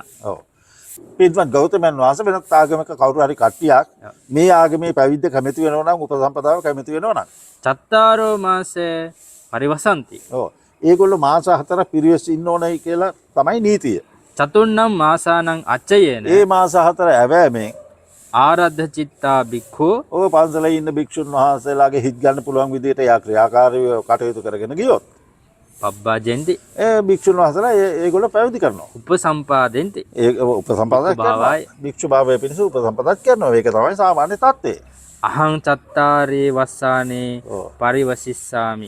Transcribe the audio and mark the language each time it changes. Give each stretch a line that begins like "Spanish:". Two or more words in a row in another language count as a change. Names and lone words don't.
Sinhala: ඔව් පින්වත් ගෞතමයන් වහන්සේ වෙනත් ආගමක කවුරු හරි කට්ටියක් මේ ආගමේ පැවිද්ද කැමති වෙනවා නම් උපසම්පදාව කැමති වෙනවා නම්
Pali: චත්තාරෝ මාසේ පරිවසಂತಿ.
Sinhala: ඔව් ඒගොල්ලෝ මාස 4ක් පිරිවෙස් ඉන්න ඕනයි කියලා තමයි නීතිය.
Pali: චතුන්නම් මාසානං අච්චයේන.
Sinhala: ඒ මාස 4 ඇවෑමෙන්
Pali: ආරද්ධ චිත්තා භික්ඛු.
Sinhala: ඔය පන්සලේ ඉන්න භික්ෂුන් වහන්සේලාගේ හිත් ගන්න පුළුවන් විදිහට යා ක්‍රියාකාරීව කටයුතු කරගෙන ගියොත්
Pali: පබ්බාජෙන්ති.
Sinhala: ඒ භික්ෂුන් වහන්සේලා ඒගොල්ලෝ පැවිදි කරනවා.
Pali: උපසම්පාදෙන්ති.
Sinhala: ඒ උපසම්පාදක් කරනවා. භික්ෂු භාවය පිණිස උපසම්පදක් කරනවා. ඒක තමයි සාමාන්‍ය தත්ත්වය.
Pali: අහං චත්තාරේ වස්සානේ පරිවසිස්සාමි.